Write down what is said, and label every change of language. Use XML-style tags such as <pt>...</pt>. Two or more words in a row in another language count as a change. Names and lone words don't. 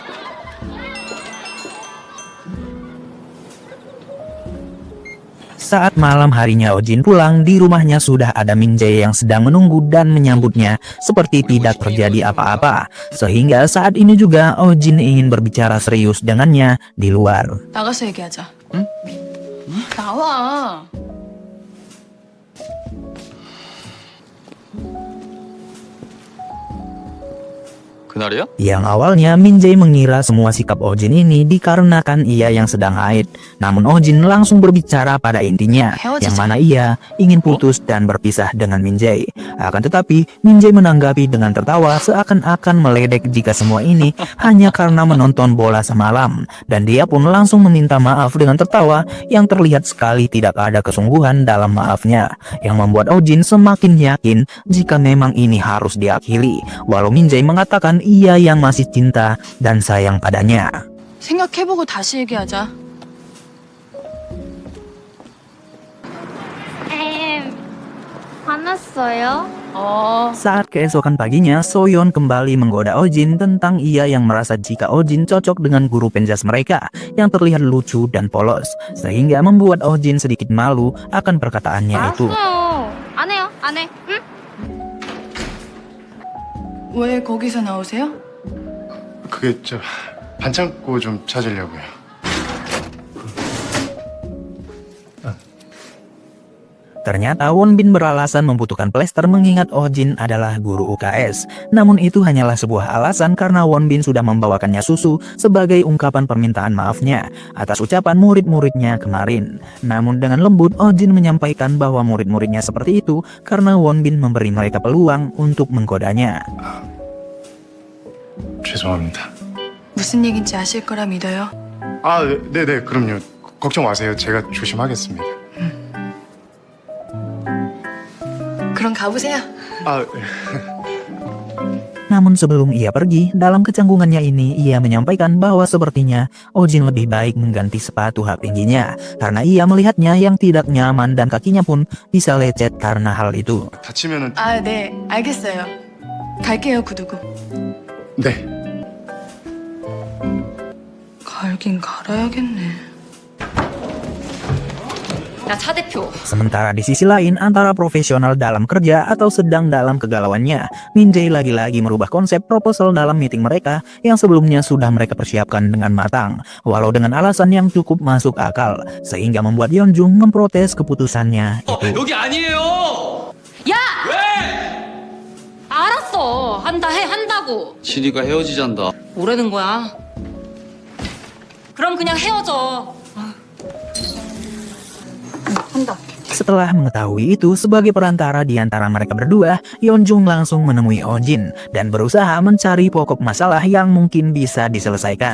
<id>Saat malam harinya Ojin pulang, di rumahnya sudah ada Min Jae yang sedang menunggu dan menyambutnya seperti tidak terjadi apa-apa. Sehingga saat ini juga Ojin ingin berbicara serius dengannya di luar.</id> <ko>나가서 얘기하자. 응? 나와. 그날이야?</ko> <id>Yang awalnya Min Jae mengira semua sikap Ojin ini dikarenakan ia yang sedang haid. Namun Ojin langsung berbicara pada intinya, yang mana ia ingin putus dan berpisah dengan Min Jae. Akan tetapi Min Jae menanggapi dengan tertawa seakan-akan meledek jika semua ini hanya karena menonton bola semalam. Dan dia pun langsung meminta maaf dengan tertawa yang terlihat sekali tidak ada kesungguhan dalam maafnya, yang membuat Ojin semakin yakin jika memang ini harus diakhiri. Walau Min Jae mengatakan ia yang masih cinta dan sayang padanya.</id> <ko>생각해보고 다시 얘기하자. 화났어요?</ko> <id>Saat keesokan paginya, Soyeon kembali menggoda Ojin tentang ia yang merasa jika Ojin cocok dengan guru penjas mereka yang terlihat lucu dan polos, sehingga membuat Ojin sedikit malu akan perkataannya itu.</id> <ko>안 해요, 안 해. 응? 왜 거기서 나오세요? 그게 반창고 좀 찾으려고요.</ko> <id>Ternyata Wonbin beralasan membutuhkan plester mengingat Ojin adalah guru UKS. Namun itu hanyalah sebuah alasan karena Wonbin sudah membawakannya susu sebagai ungkapan permintaan maafnya atas ucapan murid-muridnya kemarin. Namun dengan lembut Ojin menyampaikan bahwa murid-muridnya seperti itu karena Wonbin memberi mereka peluang untuk menggodanya.</id> <ko>죄송합니다. 무슨 얘긴지 아실 거라 믿어요. 아, 네네, 그럼요. 걱정 마세요. 제가 조심하겠습니다. 그럼 가보세요. 아,</ko> <id>Namun sebelum ia pergi, dalam kecanggungannya ini ia menyampaikan bahwa sepertinya Ojin lebih baik mengganti sepatu hak tingginya karena ia melihatnya yang tidak nyaman dan kakinya pun bisa lecet karena hal itu.</id> <ko>다치면은 아, 네, 알겠어요. 갈게요, 구두구. 네. 갈긴 갈아야겠네. 야, 차 대표.</ko> <id>Sementara di sisi lain, antara profesional dalam kerja atau sedang dalam kegalauannya, Min Jae lagi-lagi merubah konsep proposal dalam meeting mereka yang sebelumnya sudah mereka persiapkan dengan matang, walau dengan alasan yang cukup masuk akal, sehingga membuat Yeonjung memprotes keputusannya itu.</id> <ko>여기 아니에요. 야! 왜? 알았어. 한다고. 진이가 헤어지잔다. 뭐라는 거야? 그럼 그냥 헤어져. 한다.</ko> <id>Setelah mengetahui itu, sebagai perantara di antara mereka berdua, Yeonjung langsung menemui Ojin dan berusaha mencari pokok masalah yang mungkin bisa diselesaikan.</id>